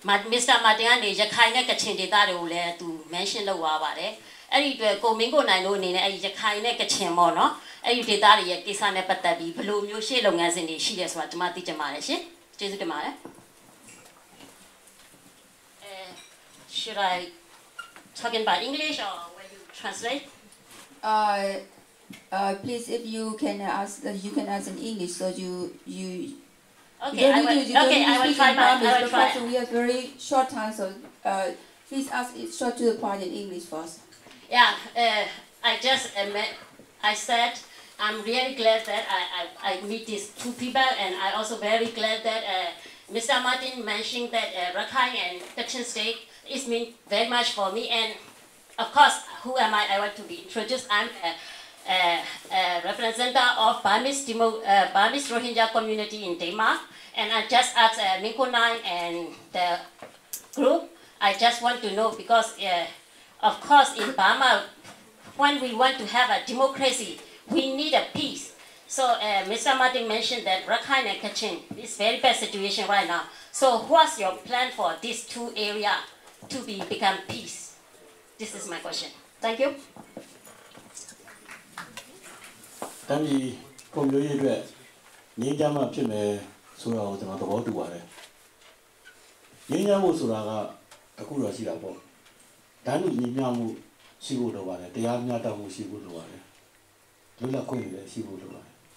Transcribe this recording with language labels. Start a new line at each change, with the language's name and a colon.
Burmese: မစ္စတာမာတင်ကနေရခိုင်နဲ့ကချင်ဒေသတွေကိုလည်းသူ mention လုပ်သွားပါတယ်အဲ့ဒီအတွက်ကိုမင်းကိုနိုင်တို့အနေနဲ့အဲ့ဒီရခိုင်နဲ့ကချင်ပေါ့နော်အဲ့ဒီဒေသတွေရဲ့ကိစ္စနဲ့ပတ်သက်ပြီးဘယ်လိုမျိုးရှေ့လုပ်ငန်းစဉ်တွေရှိတယ်ဆိုတာကျွန်မသိချင်ပါတယ်ရှင်ကျေးဇူးတင်ပါတယ်
English: Should I talk in by English or will you translate? Please, if you can ask in English, so you. Okay, I will try my. Because we have very short time, so please ask it short to the point in English first. Yeah, I said I'm really glad that I meet these two people, and I also very glad that Mr. Martin mentioned that Rakhine and Kachin State is mean very much for me, and of course, who am I? I want to be introduced. I'm a representative of Burmese Rohingya community in Denmark, and I just asked Minkonai and the group. I just want to know because, of course, in Burma, when we want to have a democracy, we need a peace. So Mr. Martin mentioned that Rakhine and Kachin is very bad situation right now. So what's your plan for these two areas to become peace? This is my question. Thank you.
Burmese: တမ်းကြီးပုံမျိုးရေးအတွက်ငြိမ်းချမ်းမှဖြစ်မယ်ဆိုတာကိုကျွန်တော်သဘောတူပါတယ်ငြိမ်းချမ်းမှုဆိုတာကအခုတော့ရှိတာပေါ့တန်းတူညီမျှမှုရှိဖို့လိုပါတယ်တရားမျှတမှုရှိဖို့လိုပါတယ်လွတ်လပ်ခွင့်တွေရှိဖို့လိုပါတယ်